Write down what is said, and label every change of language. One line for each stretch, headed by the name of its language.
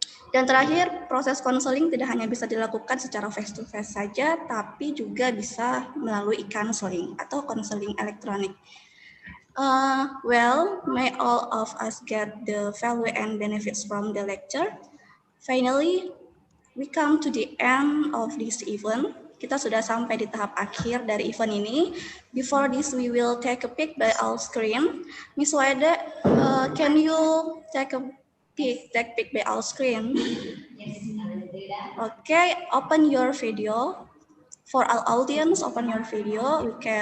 Indonesian: Dan terakhir, proses konseling tidak hanya bisa dilakukan secara face-to-face saja, tapi juga bisa melalui e-counseling atau konseling elektronik.
English: Well, may all of us get the value and benefits from the lecture. Finally, we come to the end of this event.
Indonesian: Kita sudah sampai di tahap akhir dari event ini.
English: Before this, we will take a peek by our screen. Miss Wade, can you take a peek by our screen? Okay, open your video. For our audience, open your video.